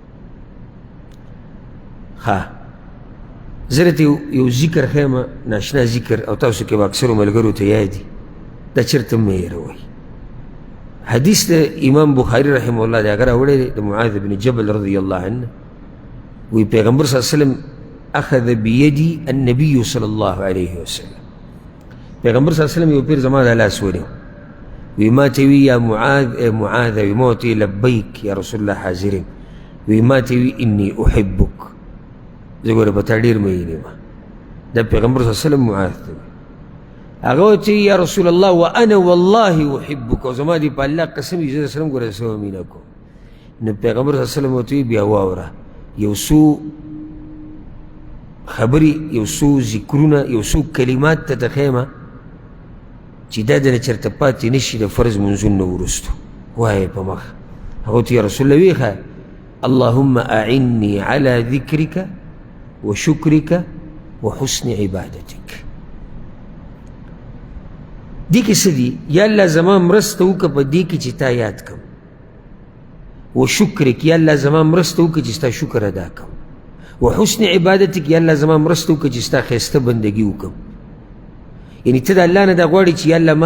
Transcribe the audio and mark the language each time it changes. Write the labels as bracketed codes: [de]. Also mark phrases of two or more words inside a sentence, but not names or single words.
[ps] ښه زه درته یو ذکر ښیم ناشنا ذکر او تاسو کې به اکثرو ملګرو ته یاد دي دا چېرته مه هېروئ حدیث د امام بخاري رحمه الله د هغه راوړی دی د معاذ بن جبل [ar] رضی الله عنه [ps] وی پیغمبر [ar] صلی الله علیه وسلم اخذ بیدي النبي صلی الله علیه وسلم [ps] پیغمبر [ar] صلی الله علیه وسلم [ps] یو پیر زما د لاس ونیو وی ما ته وی یا معاذ ای معاذ وی ما ورته [ar] لبیک یا رسول الله [ps] حاضرین وی ما ته وی [ar] انی احبک [ps] زه ګوره په تا ډېر مین یم دا پیغمبر [ar] صلی الله علیه وسلم [ps] معاذ ته هغه ورته [ar] یا رسول الله وانا والله احبک [ps] او زما دې په الله قسم وي زه سلم ګوره زه مینه کوم نو پیغمبر [ar] صلی الله علیه وسلم [ps] ورته بیا واوره یو څو خبرې یو څو ذکرونه یو څو کلمات ته تخیمه چې دا دنه چېرته پاتې نه شي د فرض منځونو نه وروستو وایه په مخ هغه ورته [ar] یا رسول الله [ps] ویې ښه [ar] اللهم اعني على ذکرک وشکرک وحسن عبادتک [ps] دې کې څه دي یا الله زما مرسته وکړه په دې کې چې تا یاد کړم وشکرک یا الله زما مرسته وکړه چې ستا شکر ادا کړم [ar] وحسن عبادتک [ps] یا الله زما مرسته وکړه چې ستا ښایسته بندګي وکړم یعنې ته د الله نه دا غواړې چې یا الله ما